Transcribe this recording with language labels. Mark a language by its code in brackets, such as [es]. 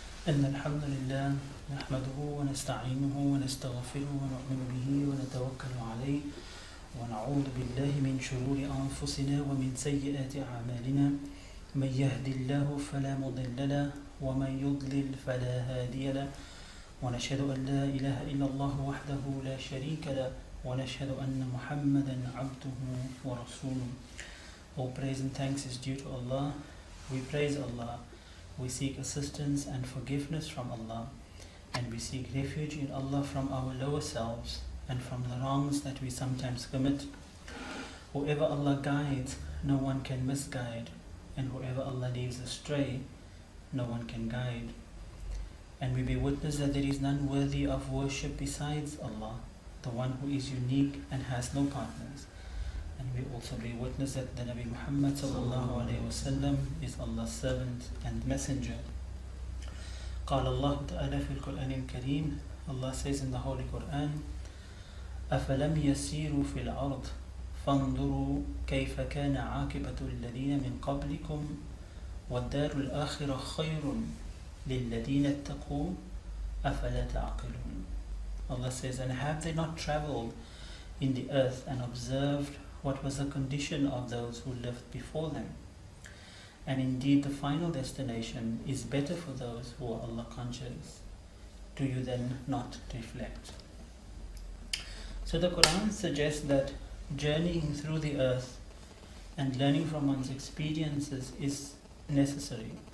[ar] إن الحمد لله نحمده ونستعينه ونستغفره ونؤمن به ونتوكل عليه ونعوذ بالله من شرور أنفسنا ومن سيئات أعمالنا من يهد الله فلا مضل له ومن يضلل فلا هادي له ونشهد أن لا إله إلا الله وحده لا شريك له ونشهد أن محمدا عبده ورسوله. [en] All praise and thanks is due to Allah. We praise Allah. We seek assistance and forgiveness from Allah, and we seek refuge in Allah from our lower selves and from the wrongs that we sometimes commit. Whoever Allah guides, no one can misguide, and whoever Allah leaves astray, no one can guide. And we bear witness that there is none worthy of worship besides Allah, the one who is unique and has no partners. And we also bear witness that the Nabi Muhammad sallallahu alayhi wa sallam is Allah's servant and messenger. [ar] قال الله تعالى في القرآن الكريم, [en] Allah says in the Holy Quran, [ar] أَفَلَمْ يَسِيرُوا فِي الْأَرْضِ فَانْظُرُوا كَيْفَ كَانَ عَاقِبَةُ الَّذِينَ مِنْ قَبْلِكُمْ وَالدَّارُ الْآخِرَةُ خَيْرٌ لِلَّذِينَ اتَّقُوا أَفَلَا تَعْقِلُونَ. [en] Allah says, and have they not traveled in the earth and observed what was the condition of those who lived before them? And indeed the final destination is better for those who are Allah conscious. Do you then not reflect? So the Quran suggests that journeying through the earth and learning from one's experiences is necessary.